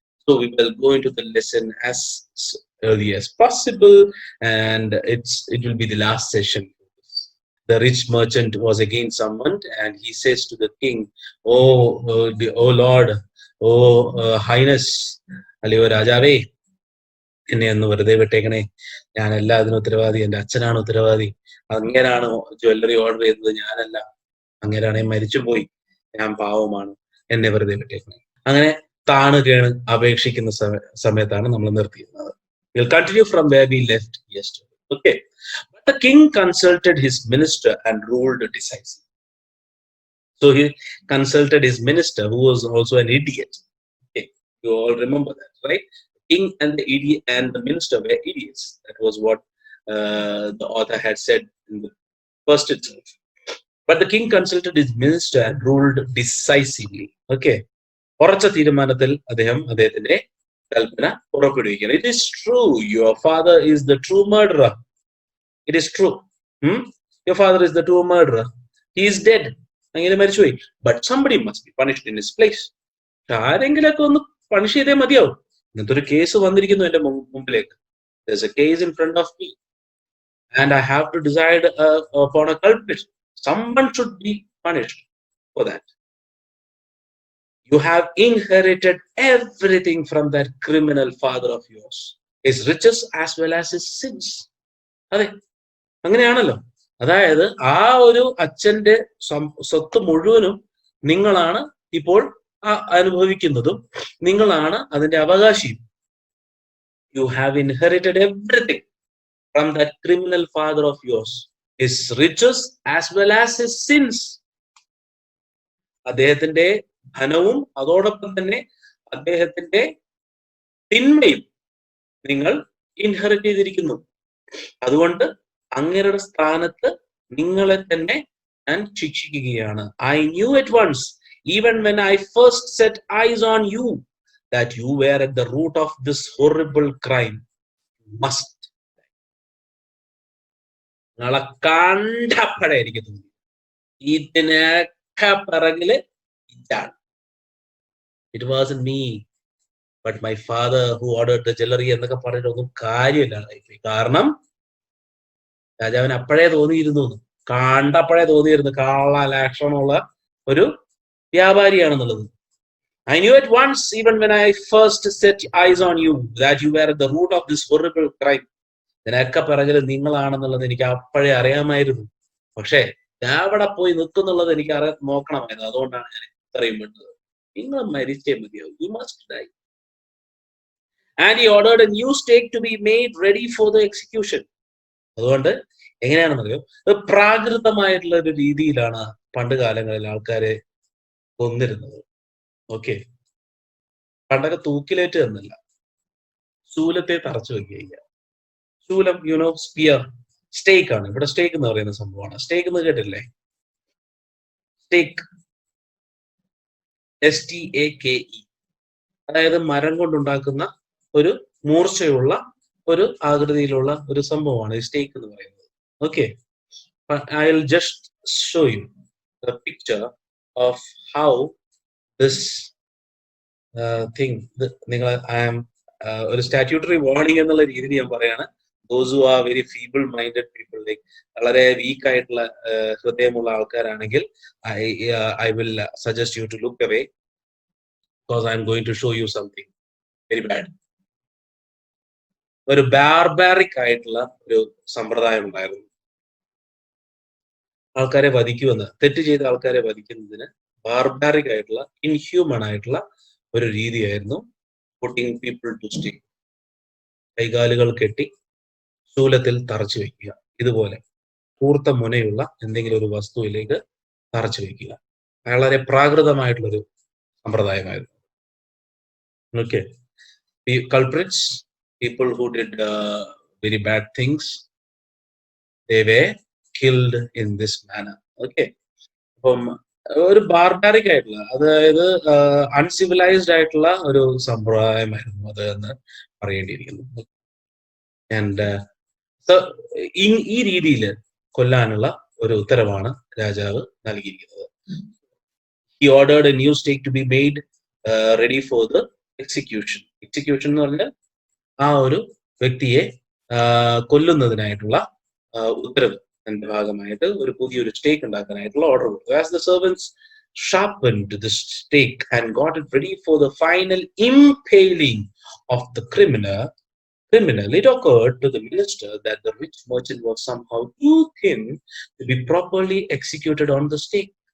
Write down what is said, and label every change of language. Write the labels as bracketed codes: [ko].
[en] So we will go into the lesson as early as possible, and it will be the last session. The rich merchant was again summoned, and he says to the king, "Oh Lord, Highness, [ml] അല്ലയോ രാജാവേ, എന്നെ ഒന്ന് വെറുതെ വിട്ടേക്കണേ. ഞാനല്ല അതിന് ഉത്തരവാദി, എൻ്റെ അച്ഛനാണ് ഉത്തരവാദി. അങ്ങേരാണ് ജ്വല്ലറി ഓർഡർ ചെയ്തത്, ഞാനല്ല. അങ്ങേരാണെ മരിച്ചുപോയി, ഞാൻ പാവമാണ്, എന്നെ വെറുതെ വിട്ടേക്കണേ." അങ്ങനെ താണ് കേണ് അപേക്ഷിക്കുന്ന സമയത്താണ് നമ്മൾ നിർത്തിയിരുന്നത്. [en] We'll continue from where we left yesterday. Okay. But the king consulted his minister and ruled decisively. So he consulted his minister, who was also an idiot. Okay. You all remember that, right? The king and the idiot and the minister were idiots. That was what the author had said in the first itself. But the king consulted his minister and ruled decisively. Okay. [ml] ഉറച്ച തീരുമാനത്തിൽ അദ്ദേഹത്തിന്റെ കൽപ്പന പുറപ്പെടുവിക്കണം. [en] It is true, your father is the true murderer. It is true. Your father is the true murderer. He is dead. [ml] അങ്ങനെ മരിച്ചുപോയി. [en] But somebody must be punished in his place. [ml] ആരെങ്കിലൊക്കെ ഒന്ന് punish ചെയ്തേ മതിയാവും. ഇങ്ങനത്തെ ഒരു കേസ് വന്നിരിക്കുന്നു എന്റെ മുമ്പിലേക്ക്. [en] There's a case in front of me and I have to decide upon a culprit. Someone should be punished for that. You have inherited everything from that criminal father of yours, his riches as well as his sins. [ml] അതെ, അങ്ങനെയാണല്ലോ. അതായത് ആ ഒരു അച്ഛന്റെ സ്വത്ത് മുഴുവനും നിങ്ങളാണ് ഇപ്പോൾ അനുഭവിക്കുന്നതും, നിങ്ങളാണ് അതിന്റെ അവകാശിയും. [en] You have inherited everything from that criminal father of yours, his riches as well as his sins. [ml] അദ്ദേഹത്തിന്റെ ധനവും അതോടൊപ്പം തന്നെ അദ്ദേഹത്തിന്റെ തിന്മയും നിങ്ങൾ ഇൻഹെറിറ്റ് ചെയ്തിരിക്കുന്നു. അതുകൊണ്ട് അങ്ങയുടെ സ്ഥാനത്ത് നിങ്ങളെ തന്നെ ഞാൻ ശിക്ഷിക്കുകയാണ്. [en] I knew at once, even when I first set eyes on you, that you were at the root of this horrible crime. You must. [ml] നിങ്ങളെ കണ്ടപ്പോഴേ എനിക്ക് തോന്നി ഇതിനൊക്കെ പിറകില് ഇതാണ്. [en] It wasn't me, but my father who ordered the jewelry [ml] എന്നൊക്കെ പറഞ്ഞിട്ടൊന്നും കാര്യമില്ലാതായിപ്പോയി. കാരണം രാജാവിന് അപ്പോഴേ തോന്നിയിരുന്നു, കണ്ടപ്പോഴേ തോന്നിയിരുന്നു കള്ള ലക്ഷണമുള്ള ഒരു വ്യാപാരിയാണെന്നുള്ളത്. [en] I knew at once, even when I first set eyes on you, that you were at the root of this horrible crime. [ml] ഇതിനൊക്കെ പിറകിൽ നിങ്ങളാണെന്നുള്ളത് എനിക്ക് അപ്പോഴേ അറിയാമായിരുന്നു. പക്ഷേ ഞാൻ അവിടെ പോയി നിൽക്കുന്നുള്ളത് എനിക്ക് നോക്കണമായിരുന്നു. അതുകൊണ്ടാണ് ഞാൻ ഇത്രയും വേണ്ടത്. നിങ്ങൾ മരിച്ചേ മതിയാവും. [en] You must die. And he ordered a new stake to be made ready for the execution. [ml] അതുകൊണ്ട് എങ്ങനെയാണെന്നറിയോ, പ്രാകൃതമായിട്ടുള്ള ഒരു രീതിയിലാണ് പണ്ട് കാലങ്ങളിൽ ആൾക്കാരെ കൊന്നിരുന്നത്. ഓക്കെ, പണ്ടൊക്കെ തൂക്കിലേറ്റ് എന്നല്ല, ശൂലത്തെ തറച്ചു വെക്കുക. ശൂലം, യുനോ, സ്പിയർ, സ്റ്റേക്ക് ആണ്. ഇവിടെ സ്റ്റേക്ക് എന്ന് പറയുന്ന സംഭവമാണ്. സ്റ്റേക്ക് എന്ന് കേട്ടില്ലേ? സ്റ്റേക്ക്, STAKE, അതായത് മരം കൊണ്ടുണ്ടാക്കുന്ന ഒരു മൂർച്ചയുള്ള ഒരു ആകൃതിയിലുള്ള ഒരു സംഭവമാണ് ഈ സ്റ്റേക്ക് എന്ന് പറയുന്നത്. [en] Okay, I will just show you the picture of how this thing. [ml] നിങ്ങൾ ഒരു സ്റ്റാറ്റ്യൂട്ടറി വാർണിംഗ് എന്നുള്ള രീതിയിൽ ഞാൻ പറയാണ്. [en] Those who are very feeble minded people, like [ml] വളരെ വീക്ക് ആയിട്ടുള്ള ഹൃദയമുള്ള ആൾക്കാരാണെങ്കിൽ [en] I will suggest you to look away, because I am going to show you something very bad. [ml] ഒരു ബാർബാറിക് ആയിട്ടുള്ള ഒരു സമ്പ്രദായം ഉണ്ടായിരുന്നു. ആൾക്കാരെ വധിക്കുമെന്ന്, തെറ്റ് ചെയ്ത ആൾക്കാരെ വധിക്കുന്നതിന് ബാർബാറിക് ആയിട്ടുള്ള, ഇൻഹ്യൂമൺ ആയിട്ടുള്ള ഒരു രീതിയായിരുന്നു [en] Putting people to stake. [ml] കൈകാലുകൾ കെട്ടി ശൂലത്തിൽ തറച്ചു വെക്കുക. ഇതുപോലെ കൂർത്ത മുനയുള്ള എന്തെങ്കിലും ഒരു വസ്തുവിലേക്ക് തറച്ചു വെക്കുക. വളരെ പ്രാകൃതമായിട്ടുള്ളൊരു സമ്പ്രദായമായിരുന്നു. [en] Okay, culprits, people who did very bad things, they were killed in this manner. [ml] Okay, അപ്പം ഒരു ബാർബാറിക് ആയിട്ടുള്ള, അതായത് അൺസിവിലൈസ്ഡ് ആയിട്ടുള്ള ഒരു സമ്പ്രദായമായിരുന്നു അത് എന്ന് പറയേണ്ടിയിരിക്കുന്നു. ആൻഡ് ഈ രീതിയിൽ കൊല്ലാനുള്ള ഒരു ഉത്തരവാണ് രാജാവ് നൽകിയിരിക്കുന്നത്. [en] He ordered a new stake to be made ready for the execution. [ml] Execution എന്ന് പറഞ്ഞാൽ ആ ഒരു വ്യക്തിയെ കൊല്ലുന്നതിനായിട്ടുള്ള ഉത്തരവ് അതിന്റെ ഭാഗമായിട്ട് ഒരു പുതിയൊരു സ്റ്റേക്ക് ഉണ്ടാക്കാനായിട്ടുള്ള ഓർഡർ കൊടുത്തു. [en] As the servants sharpened the stake and got it ready for the final impaling of the criminal, it occurred to the minister that the rich merchant was somehow too thin to be properly executed on the stake.